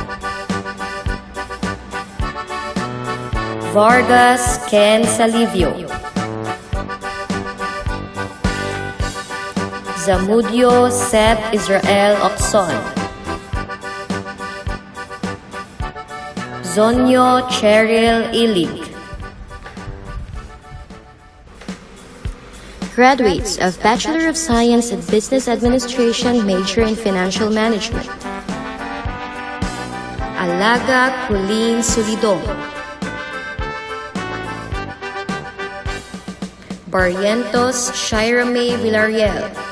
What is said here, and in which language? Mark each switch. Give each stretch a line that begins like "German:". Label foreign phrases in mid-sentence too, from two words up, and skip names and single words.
English: Vargas Ken Salivio. Zamudio Seth Israel Oxon. Zonyo Cheryl Ilig. Graduates of Bachelor of Science in Business Administration major in Financial Management. Alaga Colleen Sulidong. Barrientos Shira May Villarreal.